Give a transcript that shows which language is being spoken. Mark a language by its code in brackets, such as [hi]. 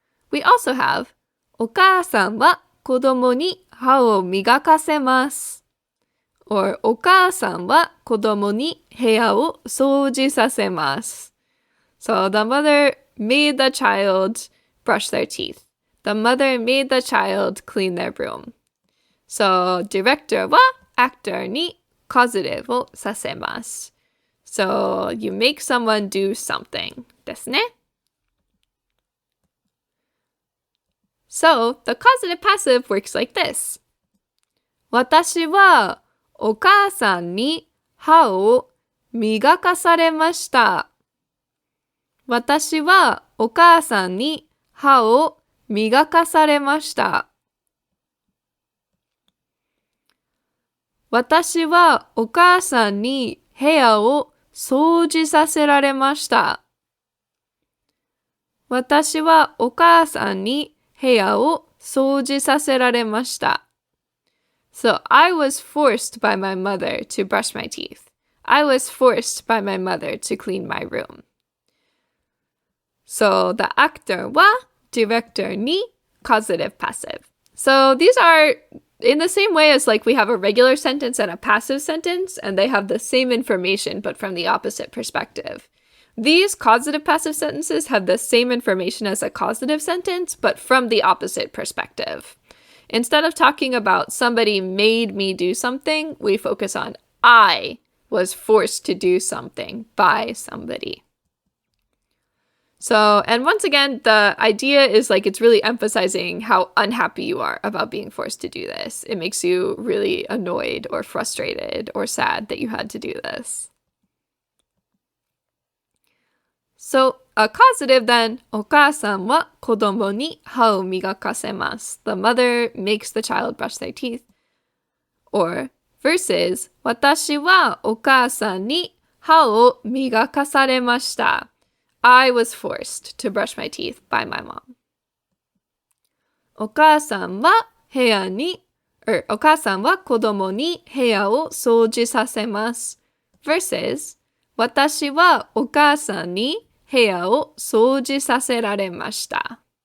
[en] We also have [ja] お母さんは子供に歯を磨かせます. Or お母さんは子供に部屋を掃除させます. [en] So the mother made the child brush their teeth. The mother made the child clean their room. So director は actor に causative [ja] をさせます. [en] So you make someone do something [ja] ですね. [en] So the causative passive works like this. [ja] 私はお母さんに歯を磨かされました. 私はお母さんに歯を磨かされました. 私はお母さんに部屋を掃除させられました. 私はお母さんに部屋を掃除させられました. [en] So I was forced by my mother to brush my teeth. I was forced by my mother to clean my room. So the actor は director に causative passive. So these are in the same way as like we have a regular sentence and a passive sentence, and they have the same information but from the opposite perspective. These causative passive sentences have the same information as a causative sentence, but from the opposite perspective. Instead of talking about somebody made me do something, we focus on I was forced to do something by somebody. So, and once again, the idea is like it's really emphasizing how unhappy you are about being forced to do this. It makes you really annoyed or frustrated or sad that you had to do this. So, a causative then, [ja] お母さんは子供に歯を磨かせます. [en] The mother makes the child brush their teeth. Or, versus, [ja] 私はお母さんに歯を磨かされました. [en] I was forced to brush my teeth by my mom. [ja] お母さんは部屋に、お母さんは子供に部屋を掃除させます. [en] Versus, [ja] 私はお母さんに部屋を掃除させられました.